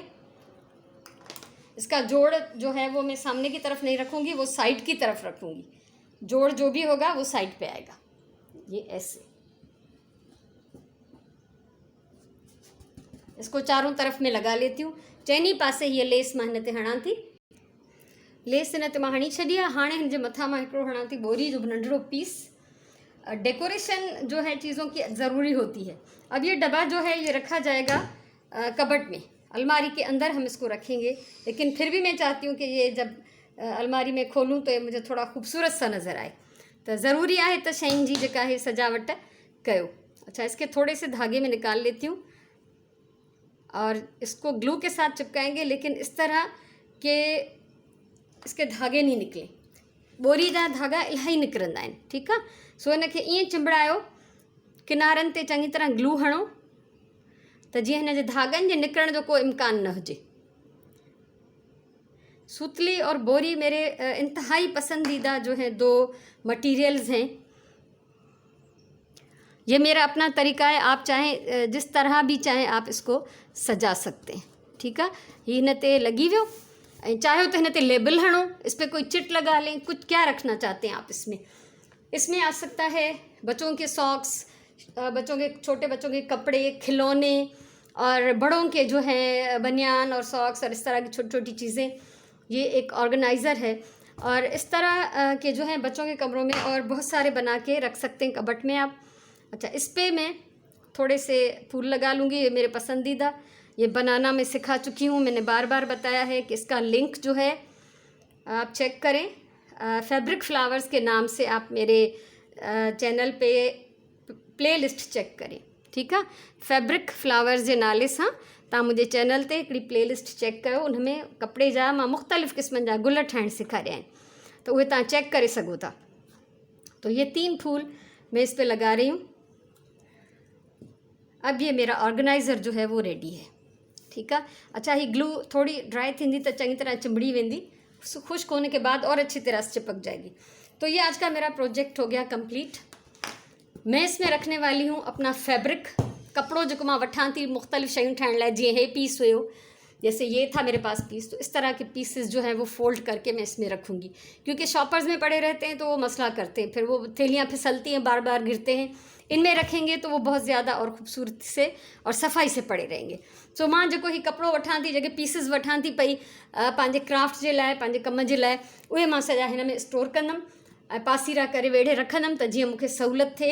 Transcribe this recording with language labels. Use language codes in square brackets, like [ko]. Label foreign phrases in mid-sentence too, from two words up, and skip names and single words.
[ur] اس کا جوڑ جو ہے وہ میں سامنے کی طرف نہیں رکھوں گی، وہ سائیڈ کی طرف رکھوں گی. جوڑ جو بھی ہوگا وہ سائیڈ پہ آئے گا، یہ ایسے. اس کو چاروں طرف میں لگا لیتی ہوں. [sd] चइनी पासे ये लेस मां हिन ते हणां थी, लेस हिन ते मां हणी छॾी आहे। हाणे हिन जे मथां मां हिकिड़ो हणां थी बोरी जो नंढड़ो पीस। [ur] ڈیکوریشن جو ہے چیزوں کی ضروری ہوتی ہے. اب یہ ڈبہ جو ہے یہ رکھا جائے گا کبرڈ میں، الماری کے اندر ہم اس کو رکھیں گے، لیکن پھر بھی میں چاہتی ہوں کہ یہ جب الماری میں کھولوں تو یہ مجھے تھوڑا خوبصورت سا نظر آئے. [sd] तो [ur] ضروری ہے [sd] तो शयुनि जी जेका है सजावट कयो। [ur] اچھا، اس کے تھوڑے سے دھاگے میں نکال لیتی ہوں اور اس کو گلو کے ساتھ چپکائیں گے، لیکن اس طرح کے اس کے دھاگے نہیں نکلے. [sd] बोरी जा धागा इलाही निकिरंदा आहिनि। ठीक आहे, सो इनखे ईअं चिंबड़ायो, किनारनि ते चङी तरह ग्लू हणो, त जीअं हिन जे धागनि जे निकिरण जो को इम्कान न हुजे। [ur] سوتلی اور بوری میرے انتہائی پسندیدہ جو ہے دو میٹیریلز ہیں. یہ میرا اپنا طریقہ ہے، آپ چاہیں جس طرح بھی چاہیں آپ اس کو سجا سکتے ہیں. ٹھیک ہے, [sd] ये हिन ते लगी वियो, चाहे तो हिन ते लेबल हणो, [ur] اس پر کوئی چٹ لگا لیں، کچھ کیا رکھنا چاہتے ہیں آپ اس میں. اس میں آ سکتا ہے بچوں کے ساکس، بچوں کے چھوٹے بچوں کے کپڑے، کھلونے، اور بڑوں کے جو ہیں بنیان اور ساکس اور اس طرح کی چھوٹی چھوٹی چیزیں. یہ ایک آرگنائزر ہے، اور اس طرح کے جو ہیں بچوں کے کمروں میں اور بہت سارے بنا کے رکھ سکتے ہیں کبٹ میں آپ. اچھا، اس پہ میں تھوڑے سے پھول لگا لوں گی، یہ میرے پسندیدہ. یہ بنانا میں سکھا چکی ہوں، میں نے بار بار بتایا ہے کہ اس کا لنک جو ہے آپ چیک کریں. فیبرک فلاورز کے نام سے آپ میرے چینل پہ پلے لسٹ چیک کریں. [sd] ठीक है, फैब्रिक फ्लावर्स जे नाले सां तव्हां मुंहिंजे चैनल ते हिकिड़ी प्लेलिस्ट चेक कयो। उन में कपिड़े जा मां मुख़्तलिफ़ क़िस्मनि जा गुल ठाहिणु सेखारिया आहिनि, तो उहे तव्हां चेक करे सघो था। [ur] تو یہ 3 پھول میں اس پہ لگا رہی ہوں. اب یہ میرا آرگنائزر جو ہے وہ ریڈی ہے. ٹھیک ہے, [sd] अच्छा, ही ग्लू थोड़ी ड्राई थींदी त चङी तरह चिंबड़ी वेंदी, [ur] خشک ہونے کے بعد اور اچھی طرح سے چپک جائے گی. تو یہ آج کا میرا پروجیکٹ ہو گیا کمپلیٹ. میں اس میں رکھنے والی ہوں اپنا فیبرک, [sd] कपिड़ो जेको मां वठां थी मुख़्तलिफ़ शयूं ठाहिण लाइ। जीअं हे पीस हुयो, [ur] جیسے یہ تھا میرے پاس پیس، تو اس طرح کے پیسز جو ہیں وہ فولڈ کر کے میں اس میں رکھوں گی، کیونکہ شاپرز میں پڑے رہتے ہیں تو وہ مسئلہ کرتے ہیں، پھر وہ تھیلیاں پھسلتی ہیں، بار بار گرتے ہیں. ان میں رکھیں گے تو وہ بہت زیادہ اور خوبصورتی سے اور صفائی سے پڑے رہیں گے. [sd] सो मां जेको ही कपिड़ो वठां थी, जेके पीसिस वठां थी पई पंहिंजे क्राफ्ट जे लाइ, पंहिंजे कम जे लाइ, उहे मां सॼा हिन में स्टोर कंदमि ऐं पासीरा करे वेढ़े रखंदमि, त जीअं मूंखे सहूलियत थिए।